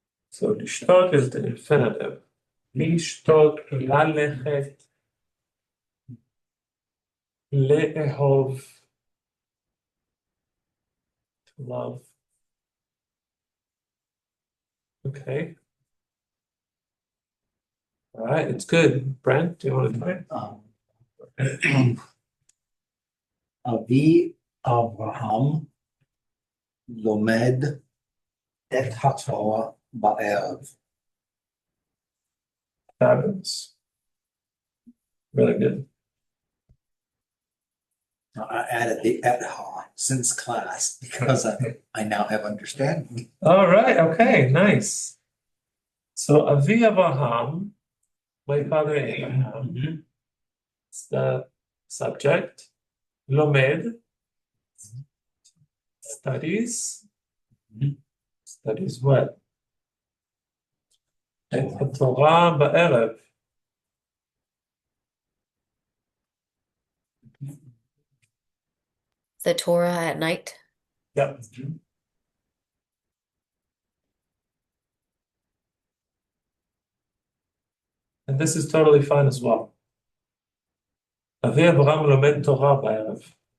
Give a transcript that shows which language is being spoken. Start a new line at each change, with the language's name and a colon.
English: So לשתות is the infinitive.
Hebrew: לשתות, ללכת, לאהוב,
English: to love. Okay. All right, it's good. Brent, do you want to try it?
Hebrew: אבי אברהם לומד את התורה בערב.
English: Fabulous. Really good. I added the et ha since class because I now have understanding. All right, okay, nice. So Avi Avraham, my father Abraham, it's the subject. Lomed, studies. Studies what?
Hebrew: את התורה בערב.
English: The Torah at night. Yep. And this is totally fine as well.
Hebrew: אבי אברהם לומד תורה בערב.